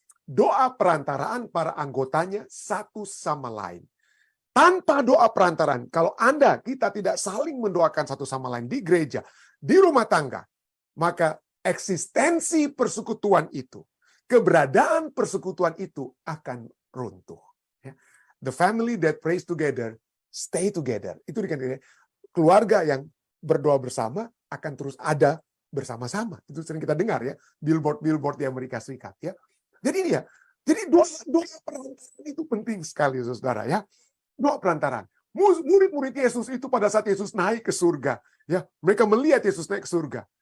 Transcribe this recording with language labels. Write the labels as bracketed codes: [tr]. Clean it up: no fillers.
[id] Doa perantaraan para anggotanya satu sama lain. Tanpa doa perantaraan, kalau kita tidak saling mendoakan satu sama lain di gereja, di rumah tangga, maka eksistensi persekutuan itu, keberadaan persekutuan itu akan runtuh. [en] The family that prays together, stay together. [id] Itu dikatakan keluarga yang berdoa bersama akan terus ada bersama-sama. Itu sering kita dengar ya, billboard di Amerika Serikat ya. Jadi doa perantaraan itu penting sekali saudara ya. Doa perantaraan. Murid-murid Yesus itu pada saat Yesus naik ke surga, ya, mereka melihat Yesus naik ke surga.